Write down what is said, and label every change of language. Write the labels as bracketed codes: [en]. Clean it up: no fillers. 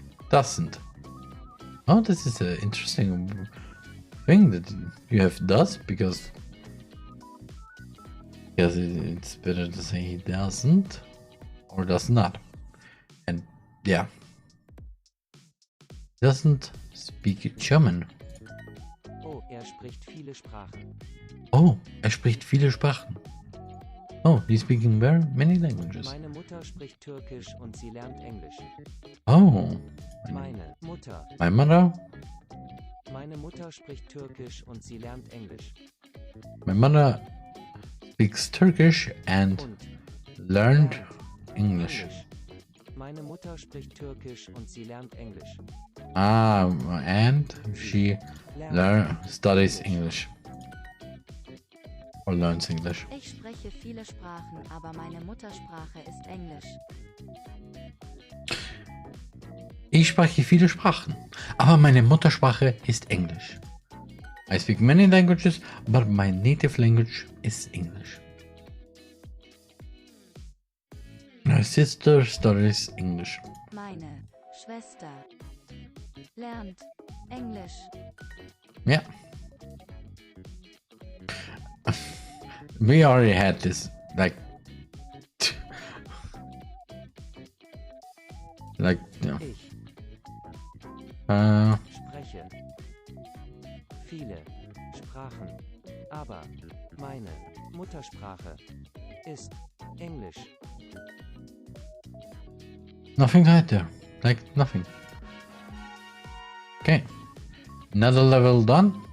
[en] Doesn't. Oh, this is an interesting thing that you have does, because it's better to say he doesn't or does not. And yeah, doesn't speak German. [de] Oh, spricht viele Sprachen. Oh, spricht viele Sprachen. [en] Oh, he's speaking very many languages. [de] Meine Mutter spricht Türkisch und sie lernt Englisch. Oh. Meine Mutter. [en] My mother. [de] Meine Mutter spricht Türkisch und sie lernt Englisch. [en] My mother speaks Turkish and learned English. [de] Meine Mutter spricht Türkisch und sie lernt Englisch. [en] And she studies English. Or learns English. [de] Ich spreche viele Sprachen, aber meine Muttersprache ist Englisch. Ich spreche viele Sprachen, aber meine Muttersprache ist Englisch. [en] I speak many languages, but my native language is English. My sister studies English. [de] Meine Schwester lernt Englisch. Yeah. [en] We already had this, like, yeah. [de] Ich spreche viele Sprachen, aber meine Muttersprache ist Englisch. [en] Nothing right there, like nothing. Okay, another level done.